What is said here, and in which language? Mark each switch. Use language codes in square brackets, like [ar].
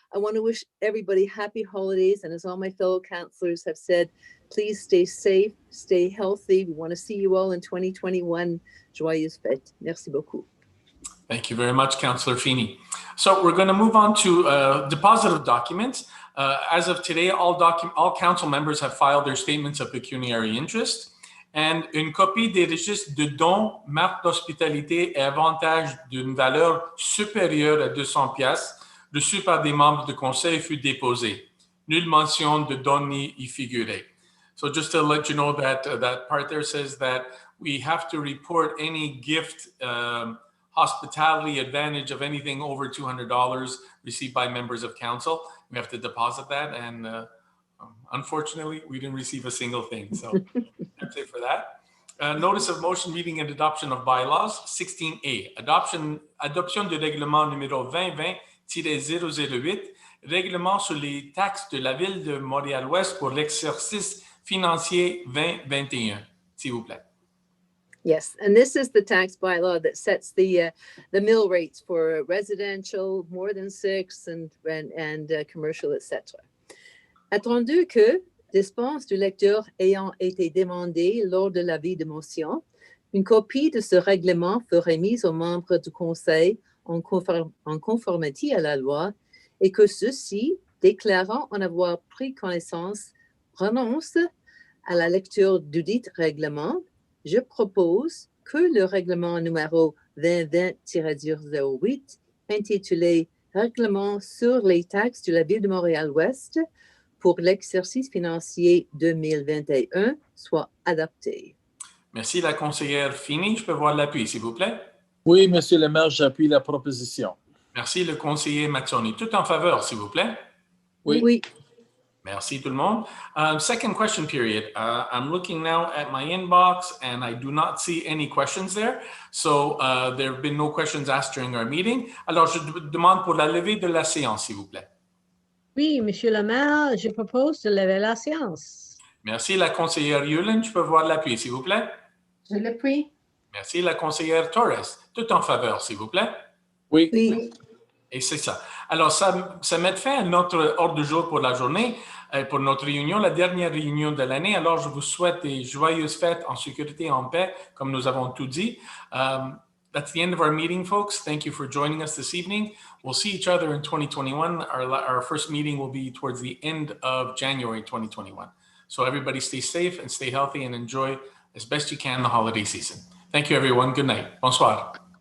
[en] I want to wish everybody happy holidays. And as all my fellow councillors have said, please stay safe, stay healthy. We want to see you all in 2021. [fr] Joyeuses fêtes. Merci beaucoup. [en] Thank you very much, Councillor Feeney. So we're going to move on to deposit of documents. As of today, all council members have filed their statements of pecuniary interest. [fr] And une copie des registres de dons, marque d'hospitalité et avantages d'une valeur supérieure à 200 piastres reçus par des membres du conseil fut déposée. Nulle mention de dons n'y figurait. [en] So just to let you know that that part there says that we have to report any gift, hospitality advantage of anything over $200 received by members of council. We have to deposit that, and unfortunately, we didn't receive a single thing. So that's it for that. Notice of motion reading and adoption of bylaws. [fr] 16A, adoption de règlement numéro 2020-008, règlement sur les taxes de la ville de Montréal-Ouest pour l'exercice financier 2021. S'il vous plaît. [en] Yes, and this is the tax bylaw that sets the mill rates for residential, more than 6, and commercial, etc. [fr] Attendu que, dispense du lecteur ayant été demandé lors de l'avis de motion, Une copie de ce règlement ferait mise aux membres du conseil en conformité à la loi et que ceux-ci, déclarant en avoir pris connaissance, renoncent à la lecture du dit règlement. Je propose que le règlement numéro 2020-08, intitulé Règlement sur les taxes de la Ville de Montréal-Ouest pour l'exercice financier 2021, soit adopté. Merci, la conseillère Fini. Je peux voir l'appui, s'il vous plaît. Oui, Monsieur le maire, j'appuie la proposition. Merci, le conseiller Mazzoni. Tout en faveur, s'il vous plaît. Oui. Merci tout le monde. [en] Second question period. I'm looking now at my inbox and I do not see any questions there. So there have been no questions asked during our meeting. [fr] Alors, je demande pour la levée de la séance, s'il vous plaît. Oui, Monsieur le maire, je propose de lever la séance. Merci, la conseillère Yulin. Je peux voir l'appui, s'il vous plaît. Je l'appuie. Merci, la conseillère Torres. Tout en faveur, s'il vous plaît. Oui. Et c'est ça. Alors, ça met fin à notre ordre du jour pour la journée, pour notre réunion, la dernière réunion de l'année. Alors, je vous souhaite des joyeuses fêtes en sécurité et en paix, comme nous avons tout dit. [en] That's the end of our meeting, folks. Thank you for joining us this evening. We'll see each other in 2021. Our first meeting will be towards the end of January 2021. So everybody stay safe and stay healthy and enjoy as best you can the holiday season. Thank you, everyone. Good night. Bonsoir.